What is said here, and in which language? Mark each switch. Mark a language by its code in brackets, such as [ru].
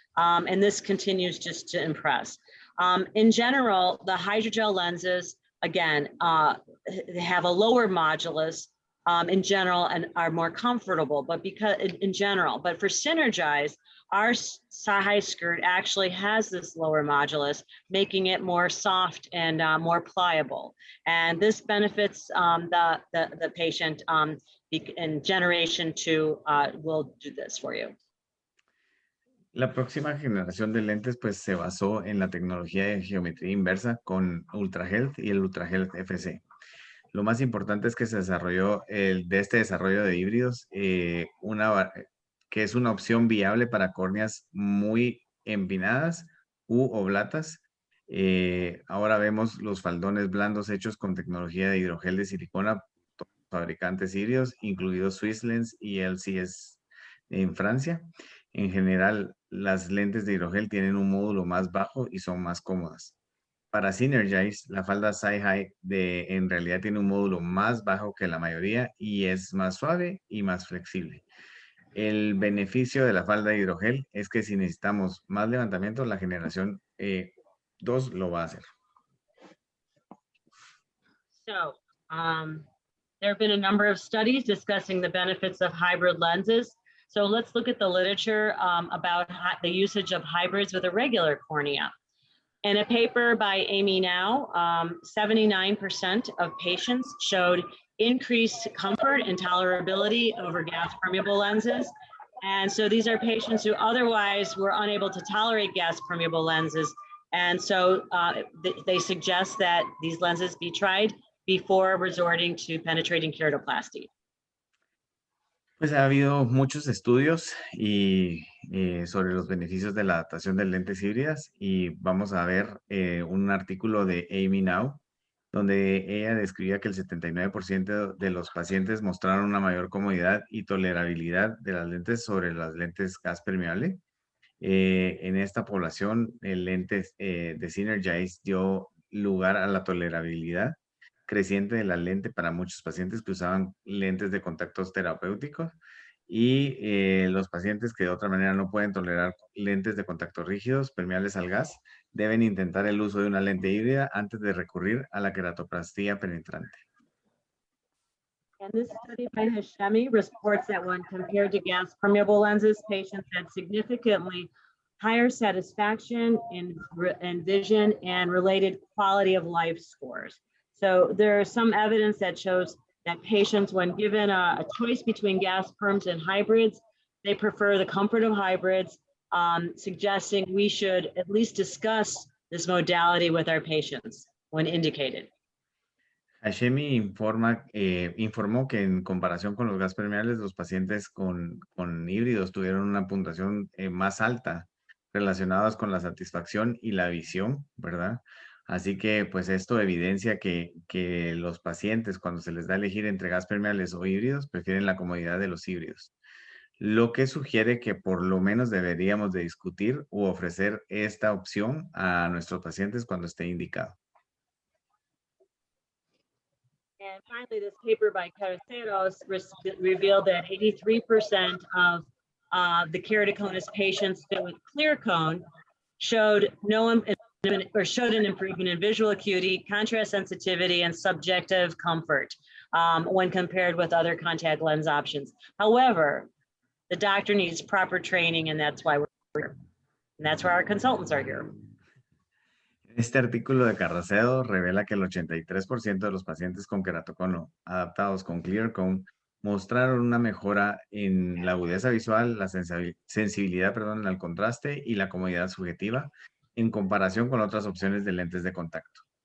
[en] And this continues just to impress. In general, the hydrogel lenses, again, they have a lower modulus in general and are more comfortable, but but for Synergize, our high skirt actually has this lower modulus, making it more soft and more pliable. And this benefits the patient, and generation 2 will do this for you. [es] La próxima generación de lentes pues se basó en la tecnología de geometría inversa con Ultra Health y el Ultra Health FC. Lo más importante es que se desarrolló de este desarrollo de híbridos, que es una opción viable para córneas muy empinadas u oblatas. Ahora vemos los faldones blandos hechos con tecnología de hidrogel de silicona, fabricantes híbridos, incluidos Swiss Lens y LCS en Francia. En general, las lentes de hidrogel tienen un módulo más bajo y son más cómodas. Para Synergize, la falda Sci-High en realidad tiene un módulo más bajo que la mayoría y es más suave y más flexible. El beneficio de la falda hidrogel es que si necesitamos más levantamiento, la generación 2 lo va a hacer. [en] So, there have been a number of studies discussing the benefits of hybrid lenses. So let's look at the literature about the usage of hybrids with irregular cornea. In a paper by Amy Now, 79% of patients showed increased comfort and tolerability over gas permeable lenses. And so these are patients who otherwise were unable to tolerate gas permeable lenses. And so they suggest that these lenses be tried before resorting to penetrating keratoplasty. [es] Pues ha habido muchos estudios sobre los beneficios de la adaptación de lentes híbridas y vamos a ver un artículo de Amy Now, donde ella describía que el 79% de los pacientes mostraron una mayor comodidad y tolerabilidad de las lentes sobre las lentes gas permeable. En esta población, el lente de Synergize dio lugar a la tolerabilidad creciente de la lente para muchos pacientes que usaban lentes de contactos terapéuticos y los pacientes que de otra manera no pueden tolerar lentes de contacto rígidos, permeables al gas, deben intentar el uso de una lente híbrida antes de recurrir a la queratoplastía penetrante. [en] And this study by Hashemi reports that when compared to gas permeable lenses, patients had significantly higher satisfaction in vision and related quality of life scores. So there is some evidence that shows that patients, when given a choice between gas perms and hybrids, they prefer the comfort of hybrids, suggesting we should at least discuss this modality with our patients when indicated. [es] Hashemi informó que en comparación con los gas permeables, los pacientes con híbridos tuvieron una puntuación más alta relacionadas con la satisfacción y la visión, ¿verdad? Así que pues esto evidencia que los pacientes cuando se les da a elegir entre gas permeables o híbridos prefieren la comodidad de los híbridos. Lo que sugiere que por lo menos deberíamos de discutir u ofrecer esta opción a nuestros pacientes cuando esté indicado. [en] And finally, this paper by Casos revealed that 83% of the keratoconus patients fit with clear cone showed an improvement in visual acuity, contrast sensitivity, and subjective comfort when compared with other contact lens options. However, the doctor needs proper training, and that's why we're here. And that's why our consultants are here. [es] Este artículo de Carracedo revela que el 83% de los pacientes con queratocono adaptados con Clear Cone mostraron una mejora en la agudeza visual, la sensibilidad, al contraste y la comodidad subjetiva en comparación con otras opciones de lentes de contacto.